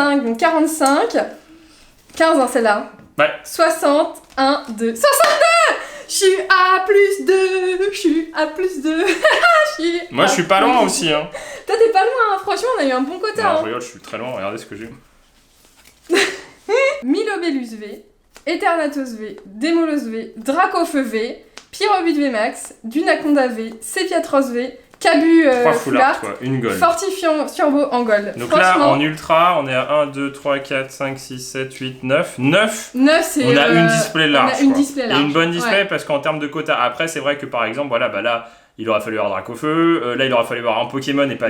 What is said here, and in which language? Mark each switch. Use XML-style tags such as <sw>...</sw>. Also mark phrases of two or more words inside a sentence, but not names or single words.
<fr>35, donc 45, 15 hein, celle-là. Ouais. 60, 1, 2, 62. Je suis à plus 2, je suis à plus 2. Moi je suis pas loin aussi. Hein. Toi t'es pas loin, hein. Franchement on a eu un bon quota. Non, Hein. je rigole, je suis très loin, regardez ce que j'ai. Milobellus V, Eternatus V, Démolos V, Dracofeu V, Pyrobut V Max, Dunaconda V, Sepiatros V, Cabu</fr> <en>3 full art,</en> <fr>Art, quoi. Une gold. Fortifiant Turbo en gold. Donc là, en ultra, on est à 1, 2, 3, 4, 5, 6, 7, 8, 9. 9 c'est on a une display large. On a une quoi. display large. Et une bonne display ouais. parce qu'en termes de quota, après, c'est vrai que par exemple, voilà, bah là, il aurait fallu avoir Dracofeu, là, il aurait fallu avoir un Pokémon et pas</fr>